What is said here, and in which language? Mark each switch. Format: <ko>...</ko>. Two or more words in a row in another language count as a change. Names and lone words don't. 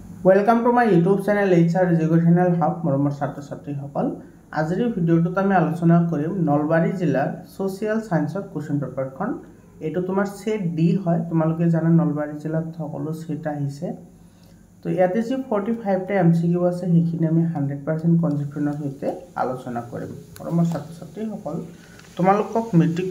<en>welcome to my YouTube channel</en> <as>HR एजुकेशनल हब मरমৰ ছাত্ৰ ছাত্ৰীসকল আজিৰ ভিডিঅ'টোত আমি আলোচনা কৰিম নলবাৰী জিলাৰ</as> <en>social science question paper</en> <as>এটো তোমাৰ</as> <en>set D</en> <as>হয় তোমালোকে জানা নলবাৰী জিলাত সকলো সেট আহিছে তো ইয়াতে যে 45 টা এমসিকিউ আছে সেইখিনি আমি 100% কনসেপ্টনৰ সৈতে আলোচনা কৰিম মৰমৰ ছাত্ৰ ছাত্ৰীসকল তোমালোকক মেট্ৰিক</as>